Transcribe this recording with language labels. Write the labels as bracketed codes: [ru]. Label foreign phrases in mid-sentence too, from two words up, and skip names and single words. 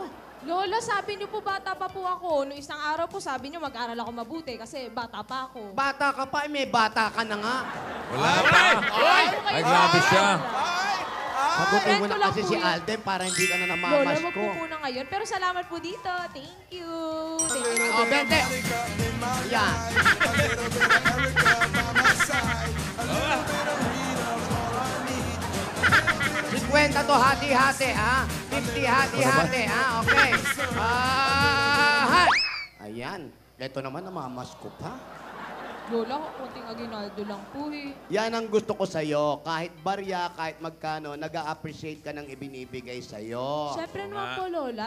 [tl] Lola, sabi niyo po bata pa po ako. Noong isang araw po sabi niyo mag-aral ako mabuti kasi bata pa ako. Bata ka pa, may bata ka na nga. Wala pa. Ay, grabe siya. Sagutin mo Friend ko na lang kasi po si yun. Alden para hindi ka na Lola, namamas wag ko. po muna ngayon. Pero salamat po dito. [en] Thank you. Thank you. [tl] Oh, Bente. Yan. Kwenta to, hati-hati, ha? 50, hati-hati, ha? Okay. Ayan. Ito naman, namamas ko pa. Lola, konting aginaldo lang po eh. Yan ang gusto ko sa'yo. Kahit barya, kahit magkano, nag-a-appreciate ka ng ibinibigay sa'yo. Siyempre naman po, Lola.